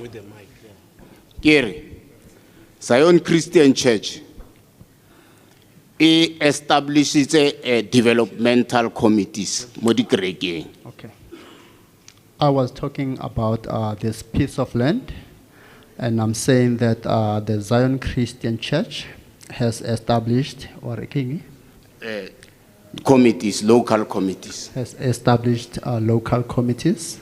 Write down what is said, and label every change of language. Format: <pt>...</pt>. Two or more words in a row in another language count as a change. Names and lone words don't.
<en>Kere Zion Christian Church establishes developmental committees</en> <tn>mo di kerekeng.</tn> <en>Okay. I was talking about this piece of land, and I'm saying that the Zion Christian Church has established, Committees, local committees. has established local committees.</en>